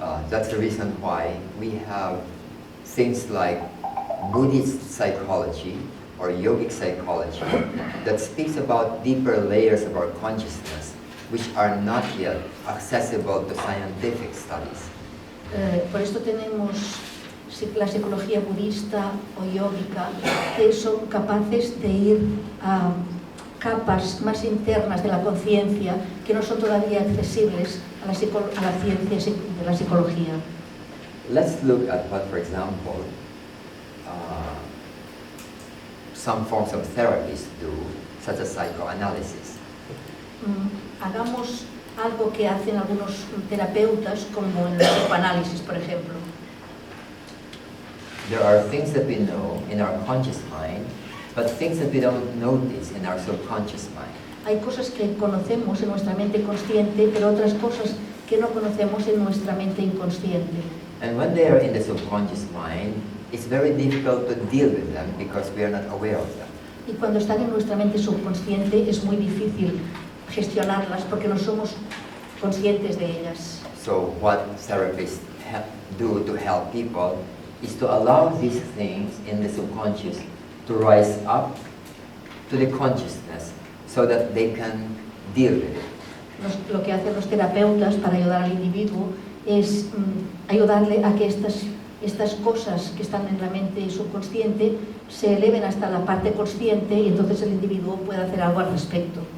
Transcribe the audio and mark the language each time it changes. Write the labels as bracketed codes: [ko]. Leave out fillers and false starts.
[en] That's the reason why we have things like Buddhist psychology or yogic psychology that speaks about deeper layers of our consciousness which are not yet accessible to scientific studies. [es] Por esto tenemos la psicología budista o yógica que son capaces de ir a capas más internas de la conciencia que no son todavía accesibles a la ciencia de la psicología. [en] Let's look at what, for example, some forms of therapies do, such as psychoanalysis. [es] Hagamos algo que hacen algunos terapeutas, como en el psicoanálisis, por ejemplo. [en] There are things that we know in our conscious mind, but things that we don't notice in our subconscious mind. [es] Hay cosas que conocemos en nuestra mente consciente, pero otras cosas que no conocemos en nuestra mente inconsciente. [en] And when they are in the subconscious mind, it's very difficult to deal with them because we are not aware of them. [es] Y cuando están en nuestra mente subconsciente es muy difícil gestionarlas porque no somos conscientes de ellas. [en] So what therapists do to help people is to allow these things in the subconscious to rise up to the consciousness so that they can deal with it. [es] Lo que hacen los terapeutas para ayudar al individuo es ayudarle a que estas cosas que están en la mente subconsciente se eleven hasta la parte consciente y entonces el individuo puede hacer algo al respecto.